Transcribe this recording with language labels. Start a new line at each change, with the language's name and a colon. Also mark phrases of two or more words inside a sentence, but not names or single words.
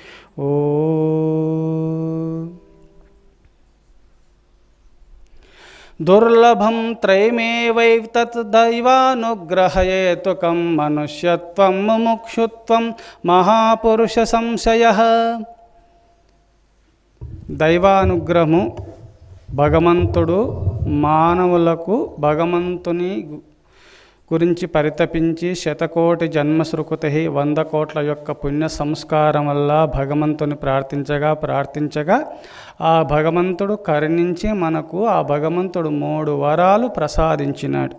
Sanskrit: ओम दुर्लभं त्रयमेवैतत् दैवानुग्रहहेतुकं मनुष्यत्वं मुमुक्षुत्वं महापुरुष संशयः।
Telugu: దైవానుగ్రహము భగవంతుడు మానవులకు భగవంతుని గురించి పరితపించి శతకోటి జన్మశ్రుకృతి 100 కోట్ల యొక్క పుణ్య సంస్కారం వల్ల భగవంతుని ప్రార్థించగా ఆ భగవంతుడు కరుణించి మనకు ఆ భగవంతుడు 3 వరాలు ప్రసాదించినాడు.